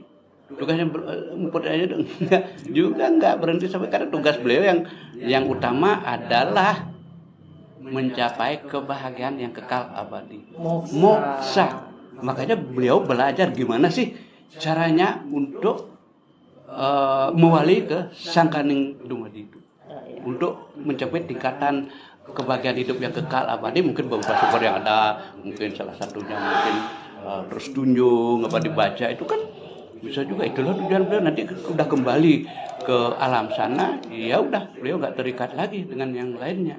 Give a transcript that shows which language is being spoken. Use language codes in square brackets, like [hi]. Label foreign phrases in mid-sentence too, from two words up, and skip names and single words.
[id] Tugasnya juga nggak berhenti sampai, karena tugas beliau yang utama adalah mencapai kebahagiaan yang kekal abadi, moksa. Makanya beliau belajar gimana sih caranya untuk mewali ke [jv] sangkaning dumadi [id] itu, untuk mencapai tingkatan kebahagiaan hidup yang kekal abadi. Mungkin beberapa sumber yang ada, mungkin salah satunya mungkin terus tunjung dibaca itu kan bisa juga. Itulah tujuan beliau, nanti udah kembali ke alam sana, ya udah beliau nggak terikat lagi dengan yang lainnya.